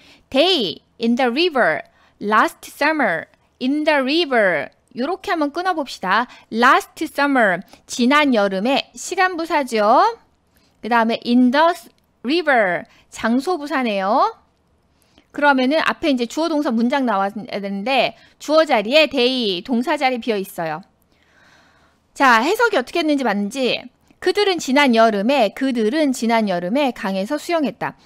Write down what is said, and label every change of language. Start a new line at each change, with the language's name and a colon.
English: They in the river last summer. in the river.
Korean: 이렇게 한번 끊어봅시다.
English: last summer.
Korean: 지난 여름에 시간부사죠. 그 다음에
English: in the river.
Korean: 장소부사네요. 그러면은 앞에 이제 주어 동사 문장 나와야 되는데 주어 자리에 they 동사 자리 비어 있어요. 자, 해석이 어떻게 했는지 봤는지. 그들은 지난 여름에 강에서 수영했다.